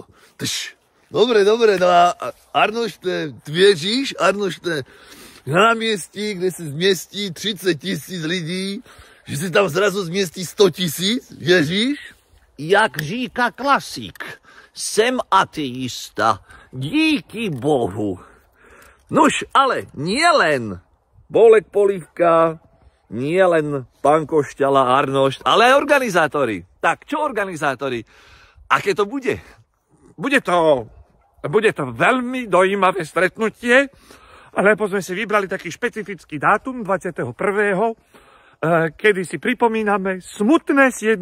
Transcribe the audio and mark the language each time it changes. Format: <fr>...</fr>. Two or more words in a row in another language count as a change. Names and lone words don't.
<cs>Dobre, no a Arnošte, věříš, Arnošte, na náměstí, kde se změstí 30 000 lidí, že se tam zrazu změstí 100 000, věříš? Jak říká klasik, jsem ateista, díky Bohu.</cs> <sk>Nuž, ale nielen Bolek Polívka, nielen pán Košťala, Arnošt, ale aj organizátori. Tak, čo organizátori? Aké to bude? Bude to veľmi dojímavé stretnutie, lebo sme si vybrali taký špecifický dátum 21., kedy si pripomíname smutné 7.</sk>